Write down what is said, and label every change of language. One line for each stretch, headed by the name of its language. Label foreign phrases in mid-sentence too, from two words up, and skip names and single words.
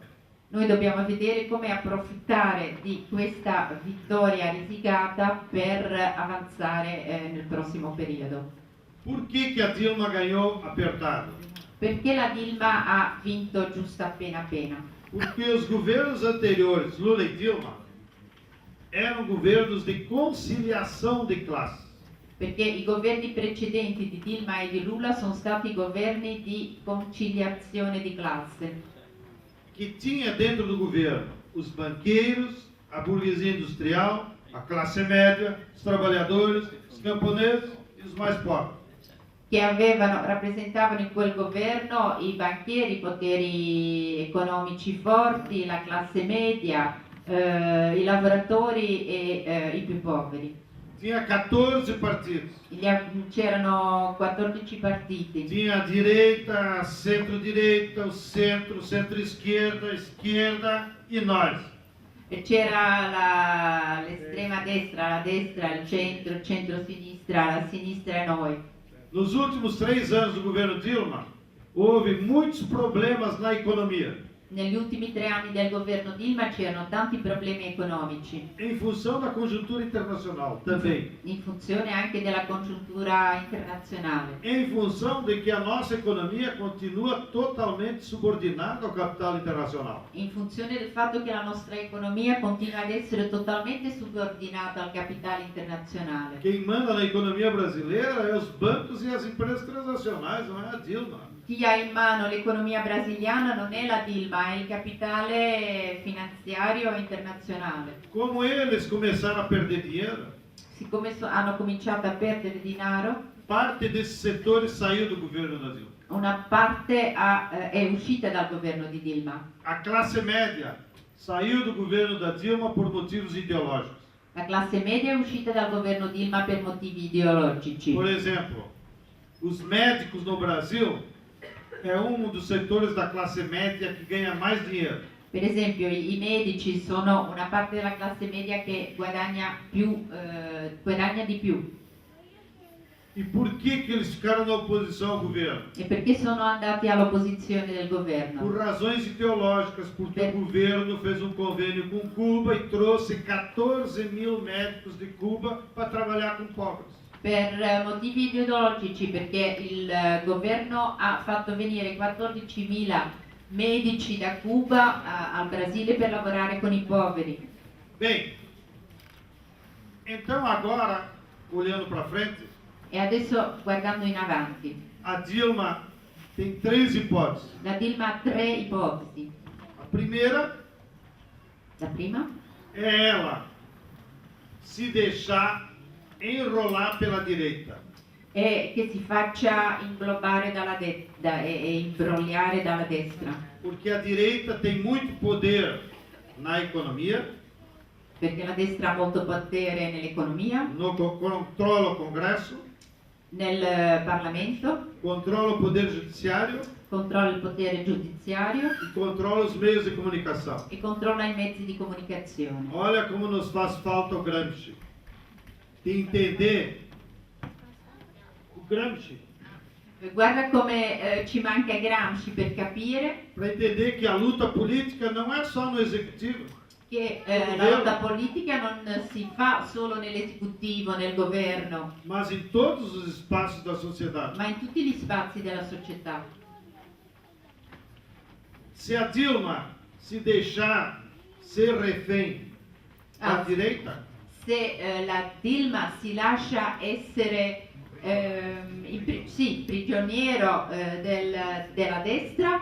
Italian: noi dobbiamo vedere come approfittare di questa vittoria risicata per avanzare nel prossimo periodo.
Portuguese: Por que a Dilma ganhou apertado?
Italian: Perché la Dilma ha vinto giusto appena appena?
Portuguese: Porque os governos anteriores, Lula e Dilma, eram governos de conciliação de classes.
Italian: Perché i governi precedenti di Dilma e di Lula sono stati governi di conciliazione di classe,
Portuguese: Que tinha dentro do governo os banqueiros, a burguesia industrial, a classe média, os trabalhadores, os camponeses e os mais pobres.
Italian: che rappresentavano in quel governo i banchieri, i poteri economici forti, la classe media, i lavoratori e i più poveri.
Portuguese: Tinha 14 partidos.
Italian: C'erano 14 partiti.
Portuguese: Tinha a direita, a centro-direita, o centro, centro-esquerda, esquerda e nós.
Italian: E c'era l'estrema destra, il centro-sinistra, la sinistra e noi.
Portuguese: Nos últimos 3 anos do governo Dilma, houve muitos problemas na economia,
Italian: Negli ultimi 3 anni del governo Dilma c'erano tanti problemi economici,
Portuguese: em função da conjuntura internacional também,
Italian: in funzione anche della congiuntura internazionale,
Portuguese: em função de que a nossa economia continua totalmente subordinada ao capital internacional.
Italian: in funzione del fatto che la nostra economia continua ad essere totalmente subordinata al capitale internazionale.
Portuguese: Quem manda na economia brasileira é os bancos e as empresas transacionais, não é a Dilma.
Italian: Chi ha in mano l'economia brasiliana non è la Dilma, è il capitale finanziario internazionale.
Portuguese: Como eles começaram a perder dinheiro,
Italian: Siccome hanno cominciato a perdere denaro,
Portuguese: parte desses setores saiu do governo da Dilma.
Italian: una parte è uscita dal governo di Dilma.
Portuguese: A classe média saiu do governo da Dilma por motivos ideológicos.
Italian: La classe media è uscita dal governo Dilma per motivi ideologici.
Portuguese: Por exemplo, os médicos no Brasil é um dos setores da classe média que ganha mais dinheiro.
Italian: Per esempio, i medici sono una parte della classe media che guadagna di più.
Portuguese: E por que eles ficaram na oposição ao governo?
Italian: E perché sono andati all'opposizione del
Portuguese: Por
Italian: governo?
Portuguese: razões ideológicas, porque o governo fez um convênio com Cuba e trouxe 14 mil médicos de Cuba para trabalhar com pobres.
Italian: Per motivi ideologici, perché il governo ha fatto venire 14.000 medici da Cuba al Brasile per lavorare con i poveri.
Portuguese: Bem, então agora, olhando para frente,
Italian: E adesso, guardando in avanti,
Portuguese: a Dilma tem três hipóteses.
Italian: la Dilma ha tre ipotesi.
Portuguese: A primeira
Italian: La prima
Portuguese: é ela se deixar enrolar pela direita.
Italian: è che si faccia inglobare e imbrogliare dalla destra,
Portuguese: Porque a direita tem muito poder na economia,
Italian: perché la destra ha molto potere nell'economia,
Portuguese: controla o Congresso,
Italian: nel Parlamento,
Portuguese: controla o Poder Judiciário
Italian: controlla il potere giudiziario
Portuguese: e controla os meios de comunicação.
Italian: e controlla i mezzi di comunicazione.
Portuguese: Olha como nos faz falta o Gramsci. De entender o Gramsci,
Italian: Guarda come ci manca Gramsci per capire
Portuguese: para entender que a luta política não é só no executivo.
Italian: che la lotta politica non si fa solo nell'esecutivo, nel governo,
Portuguese: Mas em todos os espaços da sociedade.
Italian: ma in tutti gli spazi della società.
Portuguese: Se a Dilma se deixar ser refém da Ah. direita,
Italian: Se la Dilma si lascia essere prigioniero della destra,